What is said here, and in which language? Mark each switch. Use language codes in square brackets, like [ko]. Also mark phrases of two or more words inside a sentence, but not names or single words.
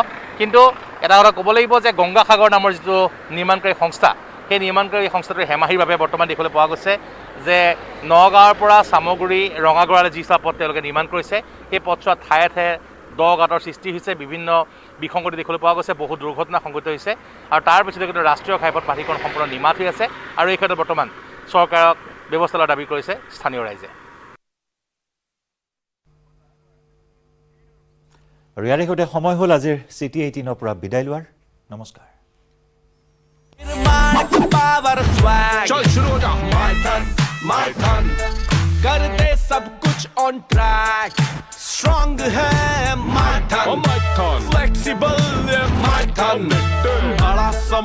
[as] কিন্তু এটা কথা ক'ব লাগিব যে গংগা সাগৰ নামৰ যিটো নিৰ্মাণকাৰী সংস্থা, সেই নিৰ্মাণকাৰী সংস্থাটোৰ হেমাহিৰ বাবে বৰ্তমান দেখিবলৈ পোৱা গৈছে যে নগাঁৱৰ পৰা চামগুৰি ৰঙাগড়ালৈ যি পথ তেওঁলোকে নিৰ্মাণ কৰিছে, সেই পথছোৱাত ঠায়ে ঠায়ে দ গাঁতৰ সৃষ্টি হৈছে, বিভিন্ন বিসংগতি দেখিবলৈ পোৱা গৈছে, বহু দুৰ্ঘটনা সংঘটিত হৈছে আৰু তাৰ পিছতে কিন্তু ৰাষ্ট্ৰীয় ঘাইপথ প্ৰাধিকৰণ সম্পূৰ্ণ নিমাত হৈ আছে আৰু এই ক্ষেত্ৰত বৰ্তমান চৰকাৰক ব্যৱস্থা লোৱাৰ দাবী কৰিছে স্থানীয় ৰাইজে। আৰু ইয়াৰে সৈতে সময় হ'ল আজিৰ চিটি 18ৰ পৰা বিদায় লোৱাৰ। নমস্কাৰ। [hi] चल शुरू हो जा [en] my turn [hi] कर दे सब कुछ [en] on track strong [hi] है [en] my turn flexible my turn [hi] बड़ा